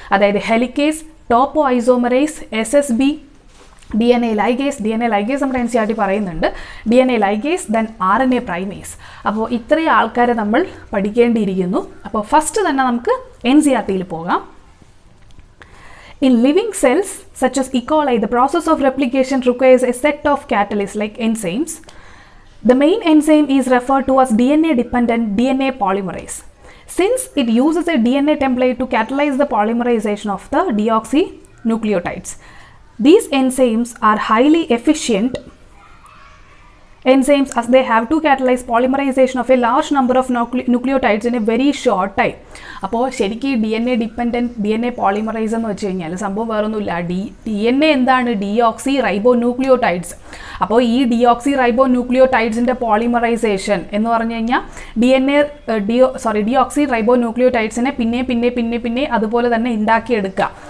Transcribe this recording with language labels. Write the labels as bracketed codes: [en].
[ml] അതായത് helicase, ടോപ്പോ isomerise, SSB, DNA ligase നമ്മുടെ NCERT പറയുന്നുണ്ട്. DNA ligase, then RNA primase. അപ്പോൾ ഇത്രയും ആൾക്കാരെ നമ്മൾ പഠിക്കേണ്ടിയിരിക്കുന്നു. അപ്പോൾ ഫസ്റ്റ് തന്നെ നമുക്ക് NCERTയിൽ പോകാം. [en] In living cells such as E. coli, the process of replication requires a set of catalysts like enzymes. The main enzyme is referred to as DNA-dependent DNA polymerase, since it uses a DNA template to catalyze the polymerization of the deoxynucleotides. These enzymes are highly efficient enzymes as they have to catalyze polymerization of a large number of nucleotides in a very short time. [ml] അപ്പോൾ ശരിക്കും DNA dependent DNA polymerise എന്ന് വെച്ച് കഴിഞ്ഞാൽ സംഭവം വേറൊന്നുമില്ല. DNA എന്താണ്? ഡീഓക്സി റൈബോ nucleotides. അപ്പോൾ ഈ ഡീഓക്സി റൈബോ ന്യൂക്ലിയോടൈഡ്സിൻ്റെ പോളിമറൈസേഷൻ എന്ന് പറഞ്ഞു കഴിഞ്ഞാൽ ഡീഓക്സി റൈബോ ന്യൂക്ലിയോടൈഡ്സിനെ പിന്നെ അതുപോലെ തന്നെ ഉണ്ടാക്കിയെടുക്കുക.